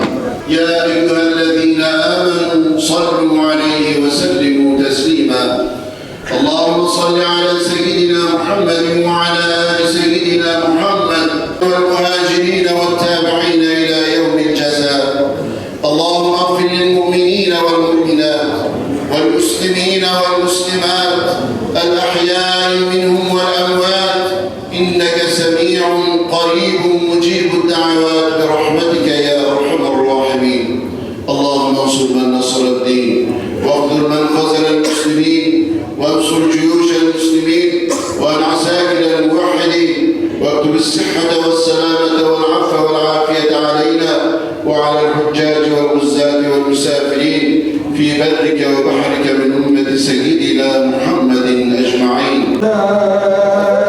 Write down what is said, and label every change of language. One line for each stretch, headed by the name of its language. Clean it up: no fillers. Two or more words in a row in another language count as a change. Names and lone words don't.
Arabic: يا أيها الذين آمنوا صلوا عليه وسلموا تسليما. اللهم صل على سيدنا محمد وعلى آل سيدنا محمد والمهاجرين والتابعين إلى يوم الجزاء. اللهم اغفر للمؤمنين والمؤمنات والمسلمين والمسلمات الأحياء منهم والأموات إنك سميع قريب مجيب الدعوات برحمتك يا أرحم الراحمين. اللهم انصر من نصر الدين واخذل من خذل المسلمين وانصر جيوش المسلمين والعساكر الموحدين واكتب الصحة والسلامة والعفو والعافية علينا وعلى الحجاج والغزاة والمسافرين في برك وبحرك من أمة سيدنا محمد أجمعين.